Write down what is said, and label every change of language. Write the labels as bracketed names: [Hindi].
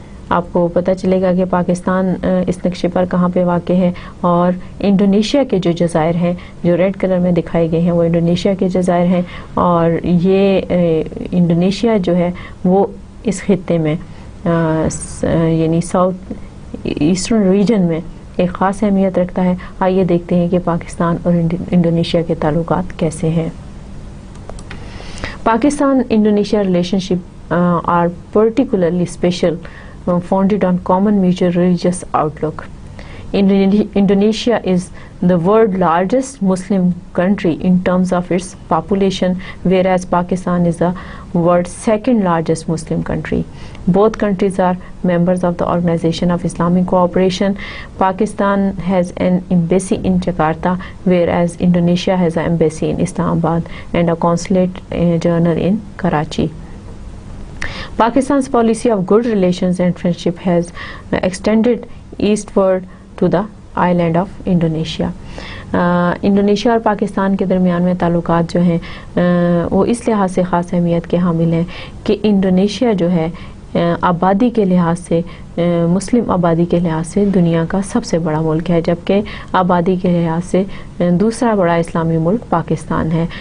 [Urdu] آپ کو پتہ چلے گا کہ پاکستان اس نقشے پر کہاں پہ واقع ہے, اور انڈونیشیا کے جو جزائر ہیں جو ریڈ کلر میں دکھائے گئے ہیں وہ انڈونیشیا کے جزائر ہیں, اور یہ انڈونیشیا جو ہے وہ اس خطے میں یعنی ساؤتھ ایسٹرن ریجن میں ایک خاص اہمیت رکھتا ہے. آئیے دیکھتے ہیں کہ پاکستان اور انڈونیشیا کے تعلقات کیسے ہیں. [English] Pakistan Indonesia relationship are particularly special, founded on common mutual religious outlook. Indonesia is the world's largest Muslim country in terms of its population, whereas Pakistan is the world's second largest Muslim country. Both countries are members of the Organization of Islamic Cooperation. Pakistan has an embassy in Jakarta, whereas Indonesia has an embassy in Islamabad and a consulate general in Karachi. Pakistan's policy of good relations and friendship has extended eastward to the island of Indonesia. [Urdu] Indonesia اور پاکستان کے درمیان میں تعلقات جو ہیں وہ اس لحاظ سے خاص اہمیت کے حامل ہیں کہ انڈونیشیا جو ہے آبادی کے لحاظ سے مسلم آبادی کے لحاظ سے دنیا کا سب سے بڑا ملک ہے, جبکہ آبادی کے لحاظ سے دوسرا بڑا اسلامی ملک پاکستان ہے.